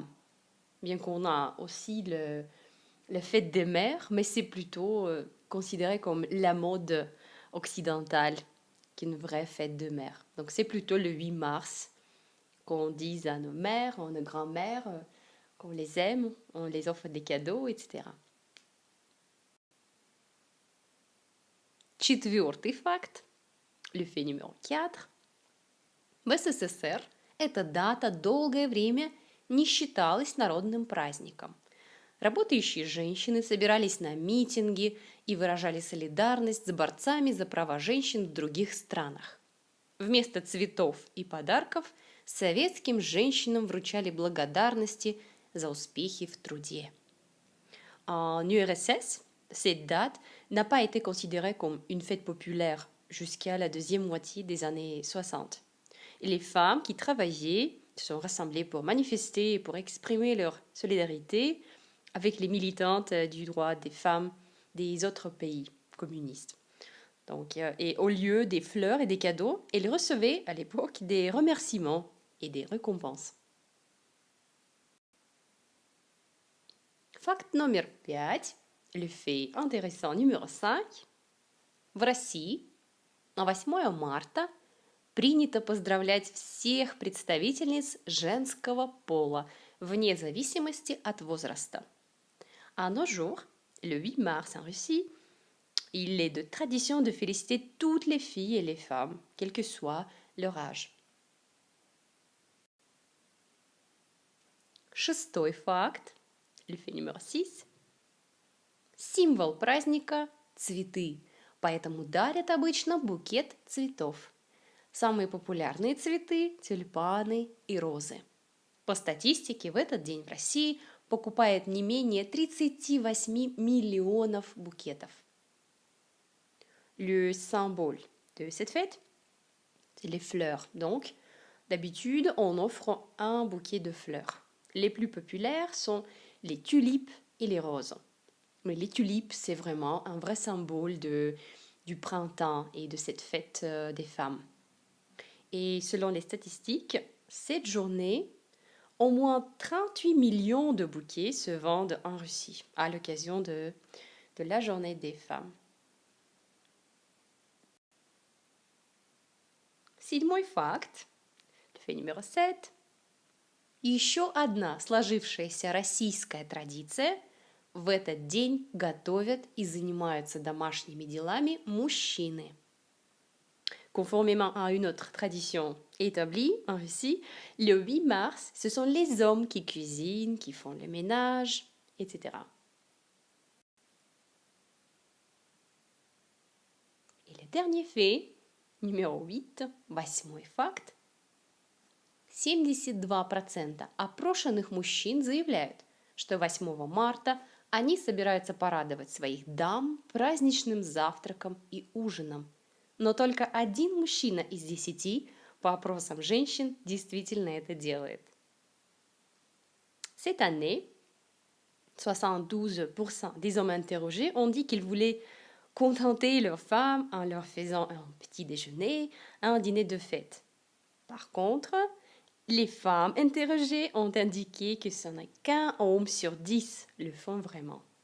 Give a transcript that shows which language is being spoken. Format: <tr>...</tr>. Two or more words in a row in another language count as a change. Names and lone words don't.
<fr>Bien qu'on a aussi la fête des mères, mais c'est plutôt considéré comme la mode occidentale qu'une vraie fête de mère. Donc c'est plutôt le 8 mars qu'on dise à nos mères, à nos grands-mères, qu'on les aime, on les offre des cadeaux, etc.</fr> <ru>Четвертый факт,</ru> <fr>le fait numéro 4.</fr> <ru>В СССР эта дата долгое время не считалась народным праздником. Работающие женщины собирались на митинги и выражали солидарность с борцами за права женщин в других странах. Вместо цветов и подарков советским женщинам вручали благодарности за успехи в труде.</ru> <fr>En URSS, cette date n'a pas été considérée comme une fête populaire jusqu'à la deuxième moitié des années 60. Et les femmes qui travaillaient se sont rassemblées pour manifester et pour exprimer leur solidarité avec les militantes du droit des femmes des autres pays communistes. Donc, et au lieu des fleurs et des cadeaux, elles recevaient à l'époque des remerciements et des récompenses.</fr> <ru>Факт номер 5,</ru> <fr>le fait intéressant numéro 5.</fr> <ru>В России на 8 марта принято поздравлять всех представительниц женского пола, вне зависимости от возраста.</ru> <fr>À nos jours, Le 8 mars en Russie, il est de tradition de féliciter toutes les filles et les femmes, quel que soit leur âge.</fr> <ru>Шестой факт,</ru> <fr>le fait numéro 6.</fr> <ru>Символ праздника – цветы, поэтому дарят обычно букет цветов. Самые популярные цветы – тюльпаны и розы. По статистике, в этот день в России покупает не менее 38 миллионов букетов.</ru> <fr>Le symbole de cette fête, c'est les fleurs. Donc, d'habitude, on offre un bouquet de fleurs. Les plus populaires sont les tulipes et les roses. Mais les tulipes, c'est vraiment un vrai symbole du printemps et de cette fête des femmes. Et selon les statistiques, cette journée, au moins 38 millions de bouquets se vendent en Russie à l'occasion de la journée des femmes.</fr> <ru>Седьмой факт,</ru> <fr>le fait numéro 7.</fr> <ru>Еще одна сложившаяся российская традиция – в этот день готовят и занимаются домашними делами мужчины.</ru> <fr>Conformément à une autre tradition établie en Russie, le 8 mars, ce sont les hommes qui cuisinent, qui font le ménage, etc. Et le dernier fait, numéro 8,</fr> <ru>восьмой факт. 72% опрошенных мужчин заявляют, что 8 марта они собираются порадовать своих дам праздничным завтраком и ужином. Но только один мужчина из 10 по опросам женщин действительно это делает.</ru> <fr>Cette année, 72% des hommes interrogés ont dit qu'ils voulaient contenter leurs femmes en leur faisant un petit déjeuner, un dîner de fête. Par contre, les femmes interrogées ont indiqué que ce n'est qu'un homme sur 10 le font vraiment.</fr>